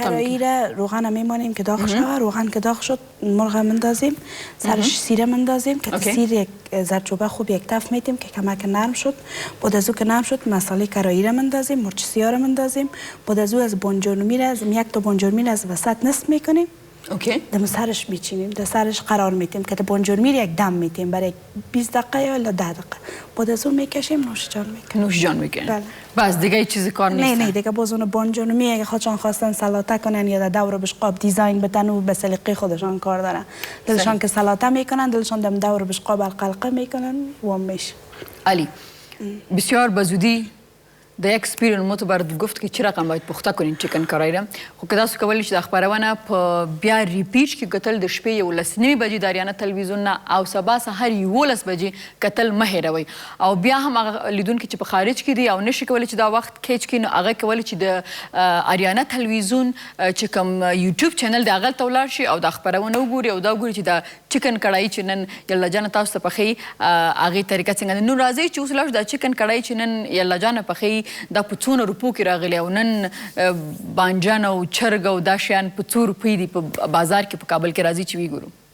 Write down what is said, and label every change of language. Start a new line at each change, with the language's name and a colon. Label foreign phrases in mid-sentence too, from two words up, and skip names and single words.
Persian: کرایی را روغن میمانیم که داغ شود روغن که داغ شد مرغ مندازیم سرش سیره مندازیم که سیر یک زرچوبه خوب یک تف میتیم که کمک نرم شد بعد از او که نرم شد مساله کرایی را مندازیم مرچ سیاه را مندازیم بعد از او از بانجان از یک تا بانجان از وسط نصف میکنیم دم سرش میچینیم در سرش قرار میتیم که بانجان یک دم میتیم برای 20 دقیقه یا 10 دقیقه بعد از اون میکشیم نوش جان میکنیم بس دیگه چیزی کار نیست نه دیگه باز اون بانجان اگه خودشان خواستن سلاته کنن یا دور بشقاب دیزاین بدن و به سلیقه خودشان کار دارن دلشان که سلاته میکنن دلشان دم دور بشقاب القلقه میکنن و میشه علی بسیار بزودی د اکسپیرین مو ته باید گفت که چی رقم باید پخته کنین چکن کرایی را
Pashto: خو که تاسو کولی چې د خپرونه په بیا ریپیټ کې کتل د شپې 11 بجې د اریانا تلویزیون نه او سبا سهار 11 بجې کتل مه هیروئ او بیا هم هغه لیدونکي چې په خارج کې دي او نشي کولی چې دا وخت کیچ کړي نو هغه کولی چې د اریانا تلویزیون چې کوم یوټیوب چینل دی هغلته ولاړ شي او دا خپرونه وګوري او دا وګوري چې دا چکن کړایی چې نن یلدا جانه تاسو ته پخوي هغې طریقه څنګه ده نو راځئ چې اوس لاړ دا چکن کړایی چې نن یلدا جانه پخوي دا په څونه روپو کې راغلی او نن بانجان او چرګ او دا شیان په څو روپۍ دي په بازار کې په کابل کې راځي چې وګورو